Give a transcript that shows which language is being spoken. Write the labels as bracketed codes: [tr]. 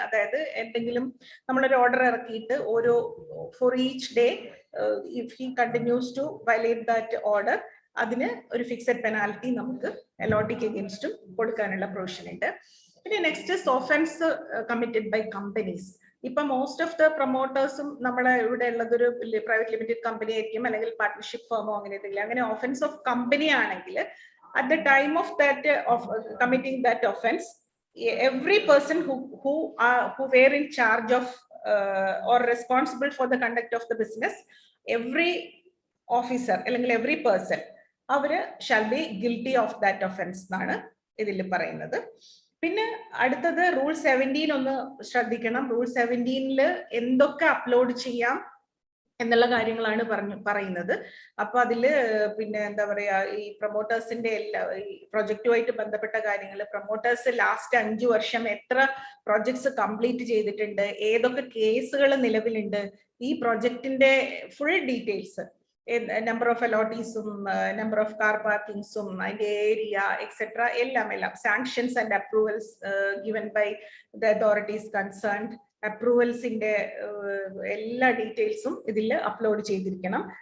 [ml] അതായത് എന്തെങ്കിലും നമ്മളൊരു ഓർഡർ ഇറക്കിയിട്ട് [en] for each day if he continues to violate that order [ml] അതിന് ഒരു ഫിക്സഡ് പെനാൽറ്റി നമുക്ക് അലോട്ടിക്ക് അഗേൻസ്റ്റും കൊടുക്കാനുള്ള പ്രൊവിഷൻ ഉണ്ട്. പിന്നെ [en] Next offence committed by companies. [ml] ഇപ്പൊ [en] most of the [ml] പ്രൊമോട്ടേഴ്സും നമ്മളെ ഇവിടെ ഉള്ളത് ഒരു പ്രൈവറ്റ് ലിമിറ്റഡ് കമ്പനി ആയിരിക്കും, അല്ലെങ്കിൽ പാർട്ട്ണർഷിപ്പ് ഫേമോ അങ്ങനെ എന്തെങ്കിലും. അങ്ങനെ ഓഫൻസ് ഓഫ് കമ്പനി ആണെങ്കിൽ [en] at the time of that of committing that offense, every person who were in charge of or responsible for the conduct of the business, every officer [ml] അല്ലെങ്കിൽ [en] every person [ml] അവര് [en] shall be guilty of that offence [ml] എന്നാണ് ഇതിൽ പറയുന്നത്. പിന്നെ അടുത്തത് rule 17 ഒന്ന് ശ്രദ്ധിക്കണം. Rule 17 എന്തൊക്കെ അപ്ലോഡ് ചെയ്യാം എന്നുള്ള കാര്യങ്ങളാണ് പറയുന്നത്. അപ്പൊ അതില് പിന്നെ എന്താ പറയാ, ഈ പ്രൊമോട്ടേഴ്സിന്റെ എല്ലാ ഈ പ്രൊജക്റ്റുമായിട്ട് ബന്ധപ്പെട്ട കാര്യങ്ങൾ, പ്രൊമോട്ടേഴ്സ് ലാസ്റ്റ് 5 വർഷം എത്ര പ്രോജക്ട്സ് കംപ്ലീറ്റ് ചെയ്തിട്ടുണ്ട്, ഏതൊക്കെ കേസുകൾ നിലവിലുണ്ട്, ഈ പ്രൊജക്ടിന്റെ full details, number of അലോട്ടീസും number of car പാർക്കിങ്സും അതിന്റെ ഏരിയ എക്സെട്ര എല്ലാം [en] sanctions and approvals given by the authorities concerned, [ml] അപ്രൂവൽസിന്റെ എല്ലാ ഡീറ്റെയിൽസും ഇതിൽ അപ്ലോഡ് ചെയ്തിരിക്കണം.